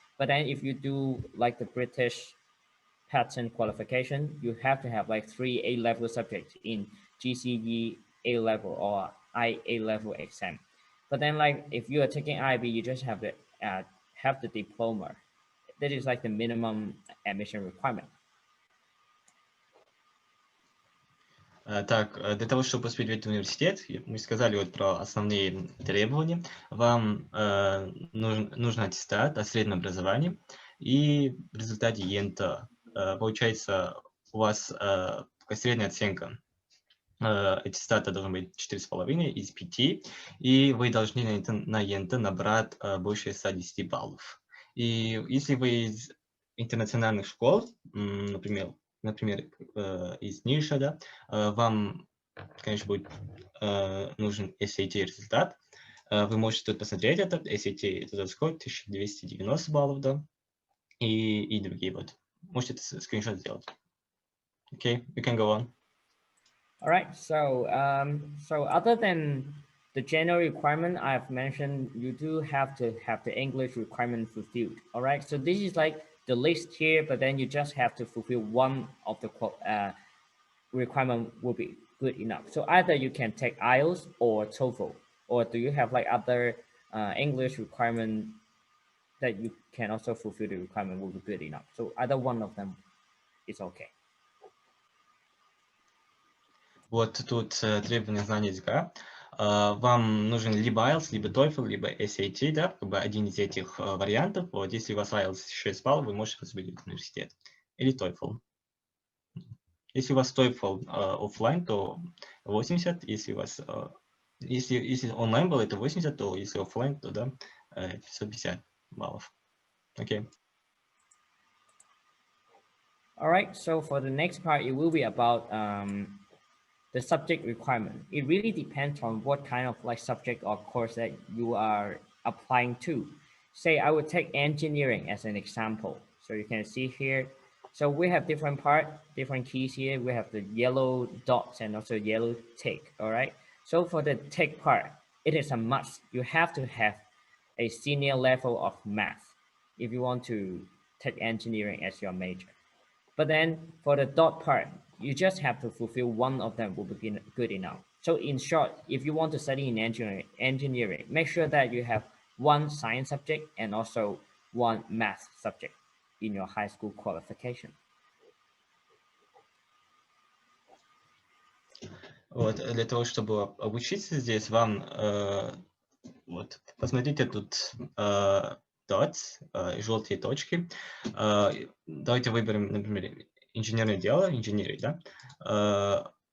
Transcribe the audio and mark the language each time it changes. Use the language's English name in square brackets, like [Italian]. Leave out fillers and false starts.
[English] But then if you do like the British pattern qualification, you have to have like 3 A-level subjects in GCE A-level or IA-level exam. But then like if you are taking IB, you just have the diploma. That is like the minimum admission requirement. [Russian] Так, для того, чтобы поступить в университет, мы сказали вот про основные требования. Вам нужен аттестат о среднем образовании и в результате ЕНТ. Получается, у вас такая средняя оценка аттестата должна быть 4,5 из 5, и вы должны на ЕНТ набрать больше 110 баллов. И если вы из интернациональных школ, например, из ниша, да, вам, конечно, будет нужен SAT результат. Вы можете тут посмотреть этот SAT, этот скор 1290 баллов, да, и другие вот. Можете скриншот сделать. [English] Okay, we can go on. All right, so so other than the general requirement I've mentioned, you do have to have the English requirement fulfilled. All right, so this is like the list here, but then you just have to fulfill one of the requirement will be good enough. So either you can take IELTS or TOEFL, or do you have like other English requirement that you can also fulfill the requirement will be good enough. So either one of them is okay. [Russian] Вот тут требования знания языка. Вам нужен либо IELTS, либо TOEFL, либо SAT, да, как бы один из этих вариантов. Вот если у вас IELTS 6 баллов, вы можете поступить в университет. Или TOEFL. Если у вас TOEFL офлайн, то 80. Если у вас если онлайн был, это 80, то если офлайн, то да, 550 баллов. [English] Okay. All right, so for the next part, it will be about the subject requirement. It really depends on what kind of like subject or course that you are applying to. Say I would take engineering as an example. So you can see here. So we have different keys here. We have the yellow dots and also yellow tick. All right. So for the tick part, it is a must. You have to have a senior level of math if you want to take engineering as your major. But then for the dot part, you just have to fulfill one of them will be good enough. So in short, if you want to study in engineering, make sure that you have one science subject and also one math subject in your high school qualification. [Russian] Вот, для того, чтобы обучиться здесь, вам вот, посмотрите тут dots, желтые точки. Давайте выберем, например, инженерное дело, инженерия, да?